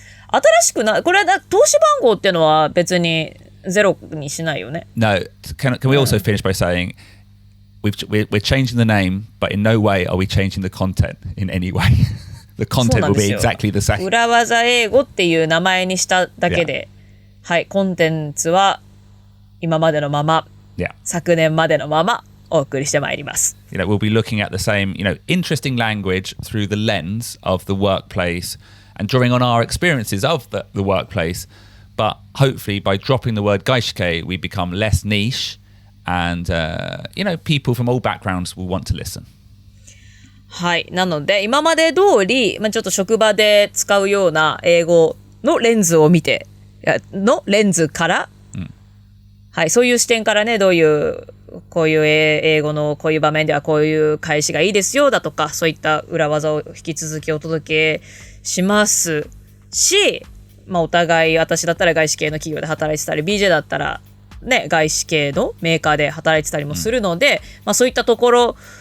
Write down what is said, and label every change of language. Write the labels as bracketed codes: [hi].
[ja] 新しくな、これ投資番号っていうのは別にゼロにしないよね。 [en] No, can we also finish by saying we're changing the name, but in no way are we changing the content in any way. The content will be exactly the same. [ja] 裏技英語っていう名前にしただけで、はい、コンテンツは今までのまま、昨年までのままお送りしてまいります。 [en] We'll be looking at the same, interesting language through the lens of the workplace and drawing on our experiences of the workplace. But hopefully by dropping the word 外資系, we become less niche and, people from all backgrounds will want to listen. [ja] はい。なので、今まで通り、ちょっと職場で使うような英語のレンズを見て、レンズから、はい、そういう視点からね、こういう英語のこういう場面ではこういう返しがいいですよだとか、そういった裏技を引き続きお届けしますし、お互い私だったら外資系の企業で働いてたり、BJ だったらね、外資系のメーカーで働いてたりもするので、そういったところ